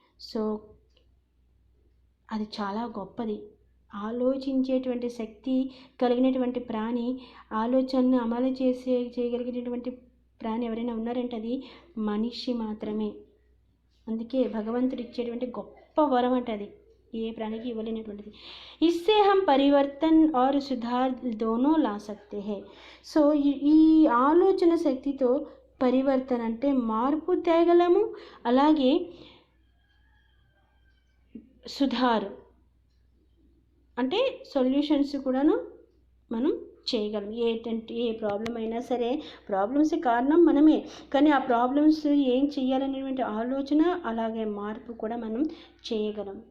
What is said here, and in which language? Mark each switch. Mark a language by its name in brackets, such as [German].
[Telugu] So అది చాలా గొప్పది. ఆలోచించేటువంటి శక్తి కలిగినటువంటి ప్రాణి, ఆలోచనను అమలు చేయగలిగినటువంటి ప్రాణి ఎవరైనా ఉన్నారంటే అది మనిషి మాత్రమే. అందుకే భగవంతుడు ఇచ్చేటువంటి గొప్ప వరం అంటే అది ఏ ప్రాణికి ఇవ్వలేనటువంటిది. [Hindi] ఇస్సే హమ్ పరివర్తన్ और सुधार दोनों ला सकते हैं. [Telugu] సో ఈ ఆలోచన శక్తితో పరివర్తన అంటే మార్పు తేగలము, అలాగే సుధార్ అంటే సొల్యూషన్స్ కూడాను మనం చేయగలం. ఏ ప్రాబ్లం అయినా సరే, ప్రాబ్లమ్స్ కారణం మనమే, కానీ ఆ ప్రాబ్లమ్స్ ఏం చేయాలనేటువంటి ఆలోచన, అలాగే మార్పు కూడా మనం చేయగలం.